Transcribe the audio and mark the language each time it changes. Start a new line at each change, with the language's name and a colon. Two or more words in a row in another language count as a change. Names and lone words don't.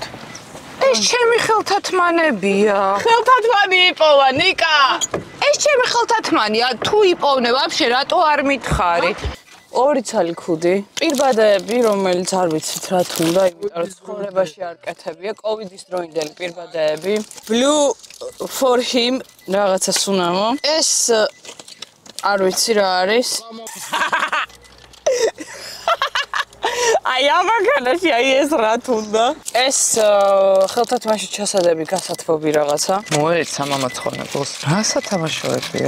Georgian: ეს ჩემი ხელთათმანებია. ხელთათმანი იპოვა, ნიკა. ეს ჩემი ხელთათმანია, თუ იპოვნე ვაფშე რატო არ მითხარი? 2 ცალი ქუდი. პირბადეები, რომელიც არ ვიცით რა თუნდა, იმიტომ რომ ცხოვრებაში არ კეთებია, კოვიდის დროინდელი პირბადეები. Blue for him რაღაცა სუნამო. ეს არ ვიცი რა არის. აი ამაგანაში აი ეს რა თუნდა. ეს ხელთათმაში ჩასადები გასათბობი რაღაცა. მოეცა მამა ცხონებულს. რა სათამაშოებია?